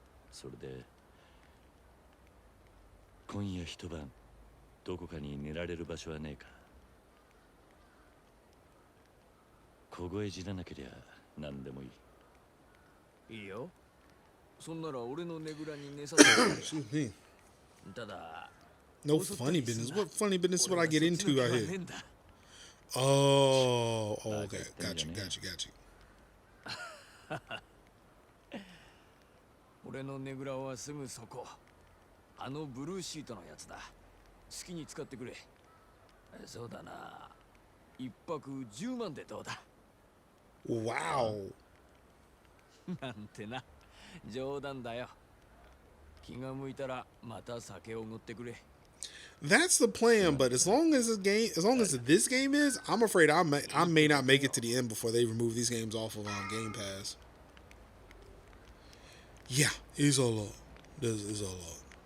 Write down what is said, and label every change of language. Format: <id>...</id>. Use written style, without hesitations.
<ja>それで今夜一晩どこかに寝られる場所はねえか。凍え死ななけりゃ何でもいい。いいよ。そんなら俺のねぐらに寝させて。</ja> <en>Excuse me.</en> <ja>ただ。</ja> <en>No funny business. What funny business would I get into out here? Oh, okay. Got you.</en> <ja>俺のねぐらはすぐそこ。あのブルーシートのやつだ。好きに使ってくれ。そうだな。一泊10万でどうだ。</ja> <en>Wow.</en> <ja>なんてな。冗談だよ。気が向いたらまた酒をおごってくれ。</ja> <en>That's the plan, but as long as this game is, I'm afraid I may not make it to the end before they remove these games off of Game Pass. Yeah, it's a lot. This is a lot.</en>